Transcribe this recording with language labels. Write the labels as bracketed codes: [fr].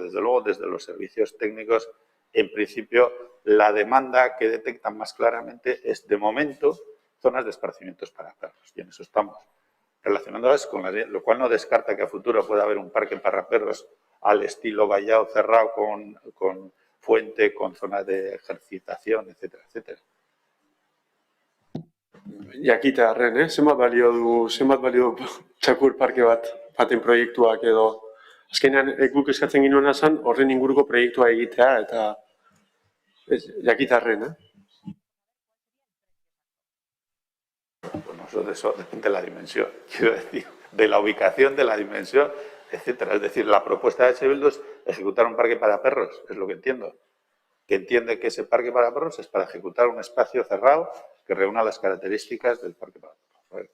[es] Desde luego, desde los servicios técnicos, en principio, la demanda que detectan más claramente es, de momento, zonas de esparcimientos para perros. Y en eso estamos relacionándolas con lo cual no descarta que a futuro pueda haber un parque para perros al estilo vallado cerrado con fuente, con zonas de ejercitación, etcétera, etcétera. [eu] Jakitearren, zenbat balio du Txakur Parke baten proiektuak edo. Azkenean, guk eskatzen ginoena zen horren inguruko proiektua egitea eta jakitearren, [es] Bueno, eso depende de la dimensión, quiero decir, de la ubicación, de la dimensión, etcétera. Es decir, la propuesta de H. Bildu es ejecutar un parque para perros, es lo que entiendo. Que entiende que ese parque para perros es para ejecutar un espacio cerrado que reúna las características del parque para perros.